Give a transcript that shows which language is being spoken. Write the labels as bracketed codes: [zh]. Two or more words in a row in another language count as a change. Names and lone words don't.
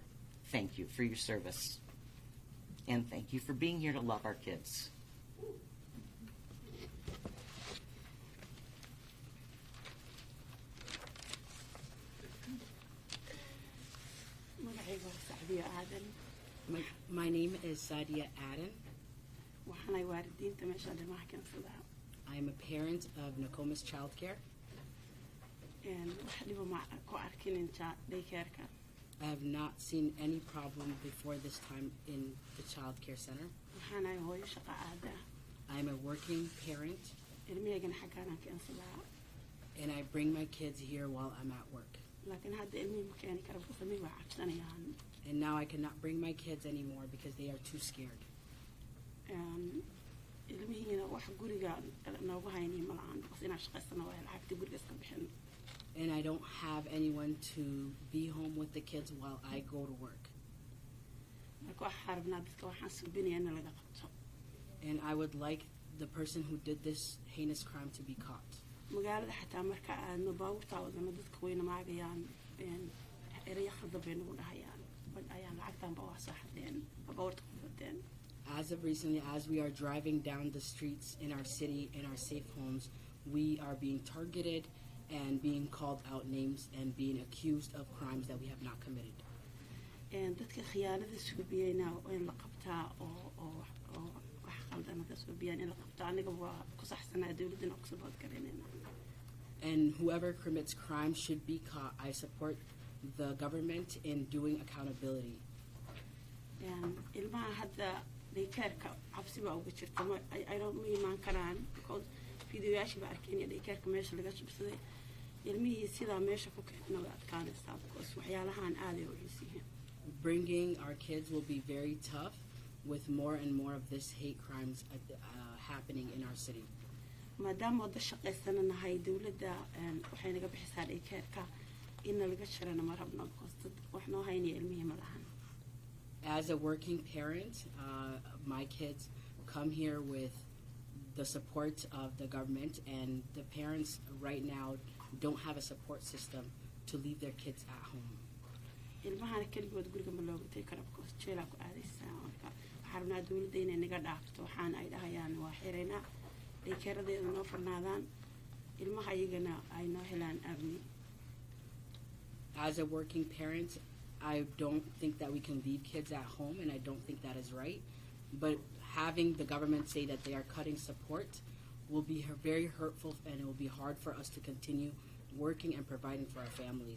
[en] Thank you for your service, and thank you for being here to love our kids. My name is Sadia Aden. [so] waxaanay waalidiinta meesha dhimaha keensadaa [en] I am a parent of Nokomis Child Care. [so] wax dhibo ma ku arkin daycareka [en] I have not seen any problem before this time in the child care center. [so] waxaanay hooyo shaqo aada [en] I am a working parent, [so] ilmiyagana xaggaanaan keensadaa [en] and I bring my kids here while I'm at work. [so] laakiin hadda ilmihii ma keeni kara busamii waa cabsanayaan [en] And now I cannot bring my kids anymore because they are too scared. [so] ilmihiina wax guriga noogu hayni ma lahan bas inaan shaqaysano waa lacagtii guriga iska bixin [en] And I don't have anyone to be home with the kids while I go to work. [so] marka waxaa rabnaa dadka waxaan suubinaya in laga qabto [en] And I would like the person who did this heinous crime to be caught. [so] magaalada xataa marka aadno baabuurtaa wadano dadka wayna maagayaan eraya khaldan bay nagu dhahayaan ayaan lacagtanba waa soo xadeen baabuurta ku fadeen. [en] As of recently, as we are driving down the streets in our city, in our safe homes, we are being targeted and being called out names and being accused of crimes that we have not committed. [so] dadka khiyaanada suubiyeyna in la qabtaa oo wax qaldanada suubiyaan in la qabto aniga waa ku saxsanaa dawladana ku sabood garanayna. [en] And whoever commits crimes should be caught. I support the government in doing accountability. [so] ilmaha hadda daycareka cabsi baa uga jirta ma imaan karaan because fideoyaashii baa arkeen daycareka meesha laga jabsaday ilmihii sidaa meesha ku keenna way adkaanaysaa because waxyaalahaan aaday u culus yihiin. [en] Bringing our kids will be very tough with more and more of this hate crimes happening in our city. [so] maadaama wada shaqaysana nahay dawladda waxay naga bixisaa daycareka inna laga jirana ma rabno because dad wax noo haynaya ilmihii ma lahan. [en] As a working parent, my kids come here with the support of the government, and the parents right now don't have a support system to leave their kids at home. [so] ilmahana keligood guriga ma looga tegi kara because jeelaa ku aadaysaa marka waxaa rabnaa dawladda inay naga dhaafto waxaana ay dhahayaan waa xiraynaa daycareadeeda noo furnaadaan ilmaha iyagana ay noo helaan amni. [en] As a working parent, I don't think that we can leave kids at home, and I don't think that is right. But having the government say that they are cutting support will be very hurtful, and it will be hard for us to continue working and providing for our families.